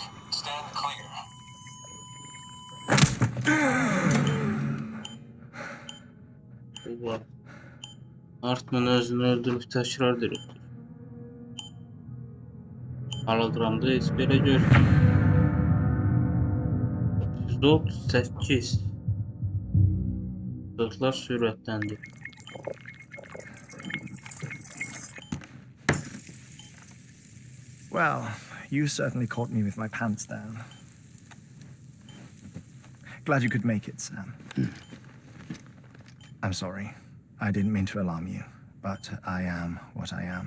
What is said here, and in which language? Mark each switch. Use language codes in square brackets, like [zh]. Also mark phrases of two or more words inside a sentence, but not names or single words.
[en] Stand clear. [tr] Ulan. [az] Hartman özünü öldürüp təkrar diriltir. Hologramda heç belə görürəm. 38. Dörtlər sürətləndi. [en] Well, you certainly caught me with my pants down. Glad you could make it, Sam. I'm sorry. I didn't mean to alarm you, but I am what I am.